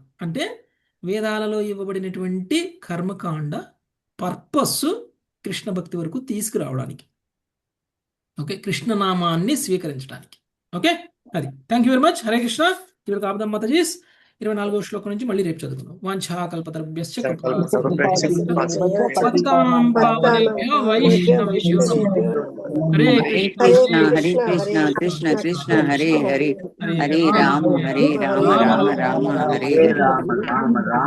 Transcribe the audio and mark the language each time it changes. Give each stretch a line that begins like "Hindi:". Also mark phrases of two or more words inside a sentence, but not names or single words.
Telugu: అంటే వేదాలలో ఇవ్వబడినటువంటి కర్మకాండ పర్పస్ కృష్ణ భక్తి వరకు తీసుకురావడానికి, ఓకే, కృష్ణనామాన్ని స్వీకరించడానికి. ఓకే, అది.
English: thank you very much.
Sanskrit: హరే కృష్ణ.
Telugu: ఇక్కడ ఆపుదాం మాతాజీస్. 24వ శ్లోకం నుంచి మళ్ళీ రేపు చదువుకుందాం.
Sanskrit: వాంఛా కల్పతరుభ్యశ్చ కృపా పతితానాం పావనేభ్యో వైష్ణవేభ్యో నమః. హరే కృష్ణ హరే కృష్ణ కృష్ణ కృష్ణ హరే హరే హరే రామ రామ రామ హరే రామ రామ రామ